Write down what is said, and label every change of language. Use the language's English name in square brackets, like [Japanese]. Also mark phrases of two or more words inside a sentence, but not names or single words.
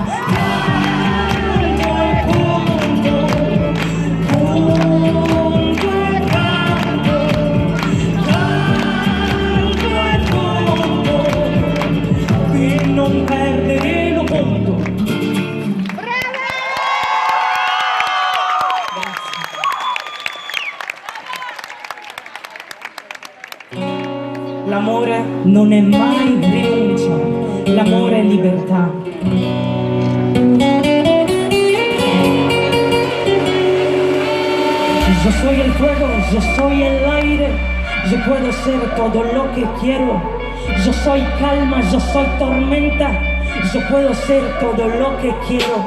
[Italian] Canto e punto, punto e canto, canto e punto, qui non perdere lo conto. L'amore non è mai rinuncia, l'amore è libertà. [Spanish] Yo soy el fuego, yo soy el aire, yo puedo ser todo lo que quiero. Yo soy calma, yo soy tormenta, yo puedo ser todo lo que quiero.